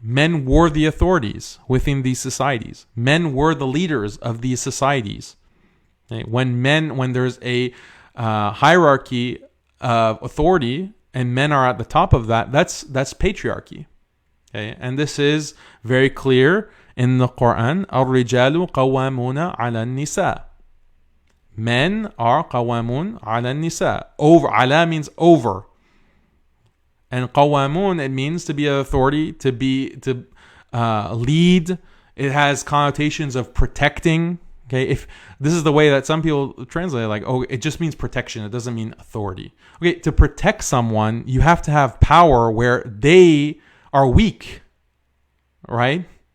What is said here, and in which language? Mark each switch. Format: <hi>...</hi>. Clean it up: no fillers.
<en>Men were the authorities within these societies. Men were the leaders of these societies. Okay? When there's a hierarchy of authority and men are at the top of that's patriarchy. Okay? And this is very clear in the Quran.</en> <ar>الرجال قوامون على النساء.</ar> <en>Men are</en> <ar>قوامون على النساء.</ar> <en>Over. على means over. And qawamun, it means to be an authority, to lead. It has connotations of protecting. Okay, if this is the way that some people translate it, like, oh, it just means protection. It doesn't mean authority. Okay, to protect someone, you have to have power where they are weak, right?</en>